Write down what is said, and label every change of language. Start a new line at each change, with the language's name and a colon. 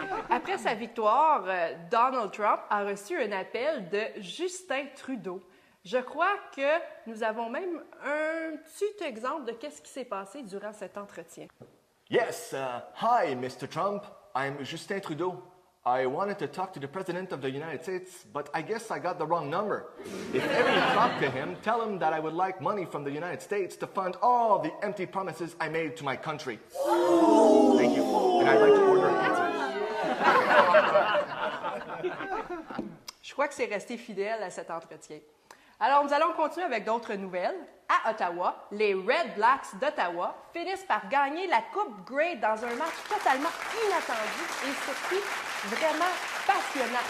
French: Après sa victoire, Donald Trump a reçu un appel de Justin Trudeau. Je crois que nous avons même un petit exemple de qu'est-ce qui s'est passé durant cet entretien.
English: Yes, hi, Mr. Trump. I'm Justin Trudeau. I wanted to talk to the President of the United States, but I guess I got the wrong number. If ever you talk to him, tell him that I would like money from the United States to fund all the empty promises I made to my country. Thank you. And I'd like to order a pizza.
French: Je crois que c'est resté fidèle à cet entretien. Alors, nous allons continuer avec d'autres nouvelles. À Ottawa, les Red Blacks d'Ottawa finissent par gagner la Coupe Grey dans un match totalement inattendu et surtout vraiment passionnant.